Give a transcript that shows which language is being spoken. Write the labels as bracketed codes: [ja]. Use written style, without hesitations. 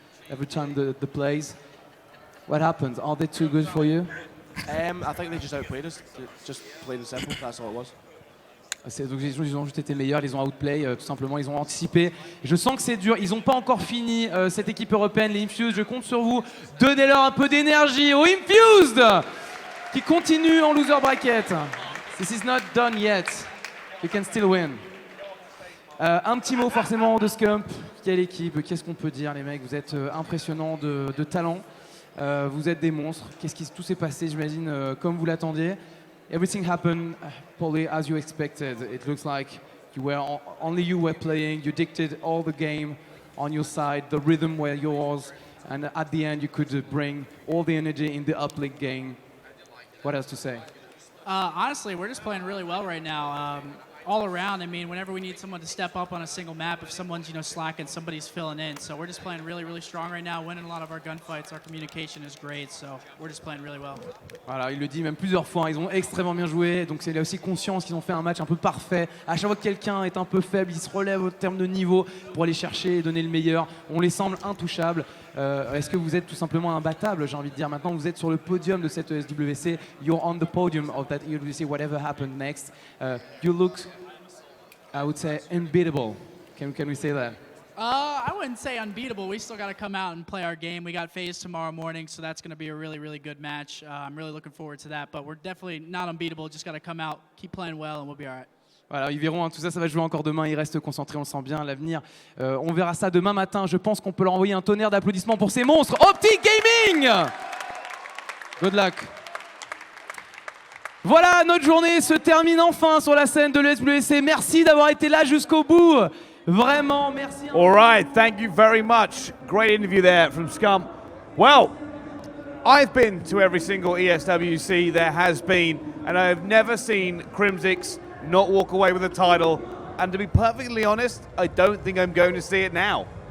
[en] Every time the plays, what happens? Are they too good for you? I think they just outplayed us. Just plain and simple. That's all it was. [fr] Donc ils ont juste été meilleurs, ils ont outplay, tout simplement, ils ont anticipé. Je sens que c'est dur, ils n'ont pas encore fini cette équipe européenne, les Infused, je compte sur vous. Donnez-leur un peu d'énergie aux Infused qui continuent en loser bracket. [en] This is not done yet. You can still win. [fr] Un petit mot forcément de Scump. Quelle équipe, qu'est-ce qu'on peut dire les mecs? Vous êtes impressionnants de talent. Vous êtes des monstres. Qu'est-ce qui tout s'est passé, j'imagine, comme vous l'attendiez? [en] Everything happened probably as you expected. It looks like only you were playing. You dictated all the game on your side. The rhythm were yours, and at the end you could bring all the energy in the uplink game. What else to say? Honestly, we're just playing really well right now. All around, I mean, whenever we need someone to step up on a single map, if someone's slacking, somebody's filling in. So we're just playing really, really strong right now, winning a lot of our gunfights. Our communication is great, so we're just playing really well. [fr] Voilà, il le dit même plusieurs fois, ils ont extrêmement bien joué, donc il a aussi conscience qu'ils ont fait un match un peu parfait. À chaque fois que quelqu'un est un peu faible, il se relève au terme de niveau pour aller chercher et donner le meilleur. On les semble intouchables. Est-ce que vous êtes tout simplement imbattable? J'ai envie de dire, maintenant vous êtes sur le podium de cette ESWC. [en] You're on the podium of that ESWC, whatever happened next. You look, I would say, unbeatable. Can we say that? I wouldn't say unbeatable. We still got to come out and play our game. We got FaZe tomorrow morning, so that's going to be a really, really good match. I'm really looking forward to that, but we're definitely not unbeatable. Just got to come out, keep playing well, and we'll be all right. [fr] Voilà, ils verront, hein, tout ça, ça va jouer encore demain. Ils restent concentrés, on le sent bien, l'avenir. On verra ça demain matin. Je pense qu'on peut leur envoyer un tonnerre d'applaudissements pour ces monstres. [en] Optic Gaming! Good luck. [fr] Voilà, notre journée se termine enfin sur la scène de l'ESWC. Merci d'avoir été là jusqu'au bout. Vraiment, merci. [en] All right, thank you very much. Great interview there from Scum. Well, I've been to every single ESWC there has been, and I've never seen Crimzix not walk away with a title. And to be perfectly honest, I don't think I'm going to see it now.